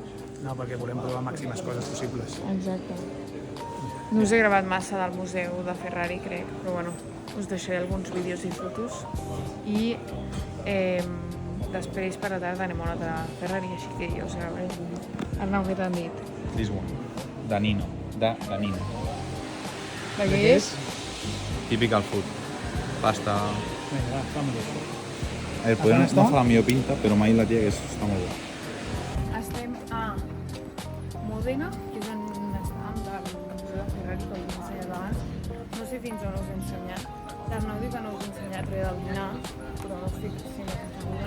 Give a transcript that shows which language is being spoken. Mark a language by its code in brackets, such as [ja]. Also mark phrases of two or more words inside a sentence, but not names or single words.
[ca] No, perquè volem provar màximes coses possibles. Exacte. No us he gravat massa del museu de Ferrari, crec, però bueno, us deixaré alguns vídeos i fotos. I després per la tarda anem a un altre Ferrari, així que jo us gravaré. Arnau, què t'han dit? [en] This one. Danino. Danino. [ca] De què és? [en] Typical food. Pasta. [ca] Vinga, va, fam-ho. [es] A ver, ¿Acá no está? [ca] fa la millor pinta, però mai la tia que està molt bé. Estem a Mòdena, que és on estàvem del Museu de Ferrari, com us he ensenyat abans. No sé fins on us he ensenyat. L'Arnau diu que no us he ensenyat res del dinar, però no estic 100% segura.